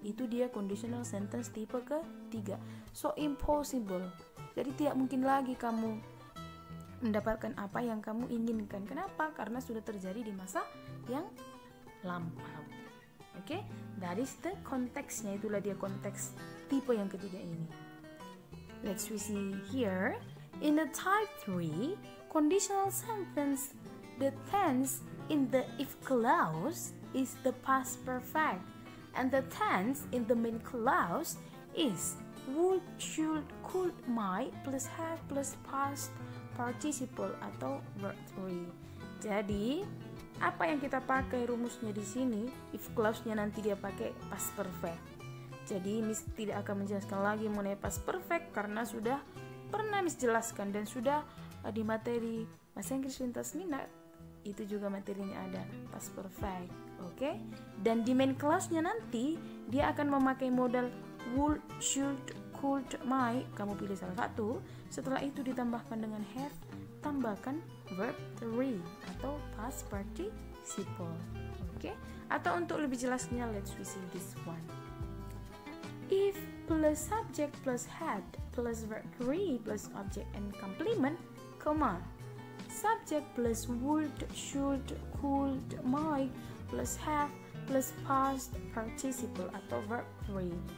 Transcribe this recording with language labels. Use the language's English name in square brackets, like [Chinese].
[Indonesian] Itu dia conditional sentence tipe ketiga. [English] So impossible. [Indonesian] Jadi tidak mungkin lagi kamu mendapatkan apa yang kamu inginkan. Kenapa? Karena sudah terjadi di masa yang lampau. Okay? [English] That is the [Indonesian] konteksnya. Itulah dia konteks tipe yang ketiga ini. [English] Let's see here. In the type 3 conditional sentence, the tense in the if clause is the past perfect and the tense in the main clause is would, should, could, might plus have plus past [Indonesian] participle atau verb 3. Jadi apa yang kita pakai rumusnya di sini? If clause-nya nanti dia pakai past perfect. Jadi Miss tidak akan menjelaskan lagi mengenai past perfect karena sudah pernah Miss jelaskan dan sudah di materi bahasa Inggris lintas minat itu juga materinya ada past perfect. Oke? Dan di main clause-nya nanti dia akan memakai modal would, should, could, might. Kamu pilih salah satu. Setelah itu ditambahkan dengan have, tambahkan verb 3 atau past participle. Oke? Atau untuk lebih jelasnya, [English] let's see this one. If plus subject plus had plus verb 3 plus object and complement, comma, subject plus would, should, could, might plus have plus past participle atau verb 3.